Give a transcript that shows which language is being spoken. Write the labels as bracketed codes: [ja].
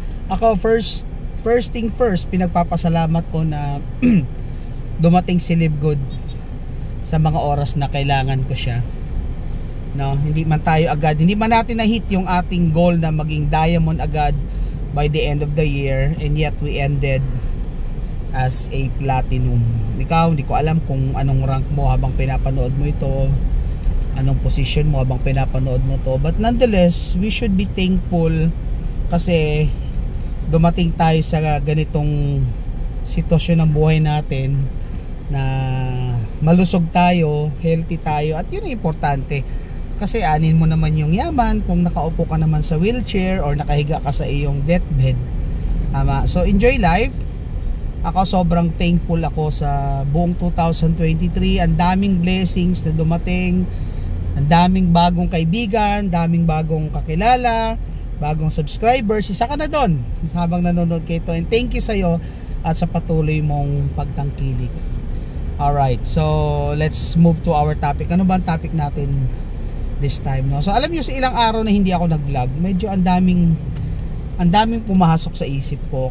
[tl] Ako first thing first, pinagpapasalamat ko na dumating si Live Good sa mga oras na kailangan ko siya. No, hindi man tayo agad, hindi man natin na-hit yung ating goal na maging diamond agad [en] by the end of the year, and yet we ended as a platinum. [tl] Ikaw, hindi ko alam kung anong rank mo habang pinapanood mo ito, anong position mo habang pinapanood mo to, [en] but nonetheless we should be thankful [tl] kasi dumating tayo sa ganitong sitwasyon ng buhay natin na malusog tayo, healthy tayo, at yun ang importante. Kasi anin mo naman yung yaman kung nakaupo ka naman sa wheelchair or nakahiga ka sa iyong deathbed. Tama. [en] So enjoy life. [tl] Ako sobrang thankful ako sa buong 2023. Ang daming blessings na dumating. Ang daming bagong kaibigan, daming bagong kakilala, bagong subscribers. Isa ka na doon habang nanonood kayo ito. [en] And thank you [tl] sa iyo at sa patuloy mong pagtangkilik. [en] Alright, so let's move to our topic. [tl] Ano ba ang topic natin [en] this time? [tl] No? So alam nyo, sa ilang araw na hindi ako nag-vlog, medyo ang daming pumasok sa isip ko.